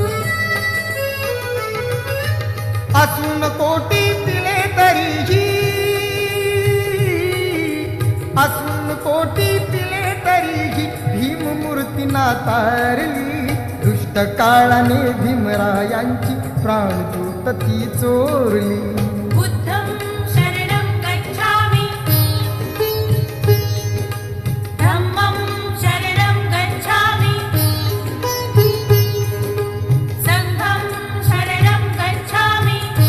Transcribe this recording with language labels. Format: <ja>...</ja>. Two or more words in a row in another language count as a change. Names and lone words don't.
<mr>असून कोटी तिले तरीही, असून कोटी तिले तरीही भीम मूर्ती नातारली. दुष्ट काळाने भीमरायांची प्राणज्योत ती चोरली.</mr> <pi>बुद्धं शरणं गच्छामि, धम्मं शरणं गच्छामि, संघं शरणं गच्छामि.</pi>